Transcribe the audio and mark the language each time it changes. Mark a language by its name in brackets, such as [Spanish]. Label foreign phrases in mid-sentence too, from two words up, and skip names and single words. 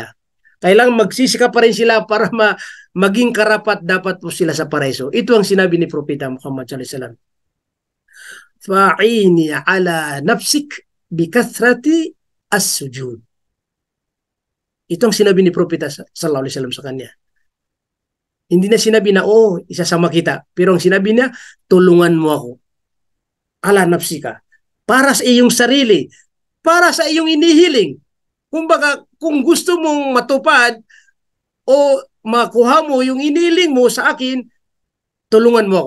[Filipino] Kailangan magsisikap pa rin sila para maging karapat dapat po sila sa paraiso. Ito ang sinabi ni Propeta Muhammad [Arabic] صلى الله عليه وسلم. فأعني على نفسك بكثرة السجود. [Filipino] Ito ang sinabi ni Propeta [Arabic] صلى الله عليه وسلم [Filipino] sa kanya. Hindi na sinabi na, isasama kita. Pero ang sinabi niya, tulungan mo ako. [Arabic] على نفسك. [Filipino] Para sa iyong sarili. Para sa iyong inihiling. Kumbaga, kung gusto mong matupad o makuha mo yung iniling mo sa akin, tulungan mo ako.